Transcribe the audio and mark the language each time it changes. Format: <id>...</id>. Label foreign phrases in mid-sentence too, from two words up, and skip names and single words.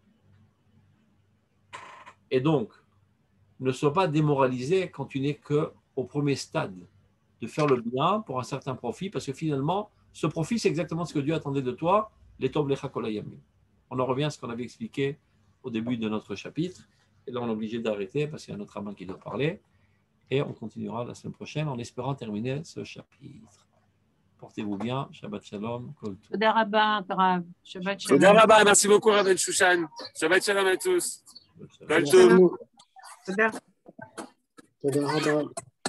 <fr>Et donc, ne sois pas démoralisé quand tu n'es qu'au premier stade de faire le bien pour un certain profit, parce que finalement, ce profit, c'est exactement ce que Dieu attendait de toi, les</fr> <he>טוב לך כל הימים.</he> <fr>On en revient à ce qu'on avait expliqué au début de notre chapitre, et là on est obligé d'arrêter parce qu'il y a notre rabbin qui doit parler, et on continuera la semaine prochaine en espérant terminer ce chapitre. Portez-vous bien,</fr> <he>שבת שלום, כל טוב. תודה רבה, רב. שבת שלום. תודה רבה,</he> <fr>merci beaucoup, Rabbi Shushan.</fr> <he>שבת שלום</he> <fr>à tous.</fr> <he>שבת שלום. כל טוב. Toda. תודה רבה.</he>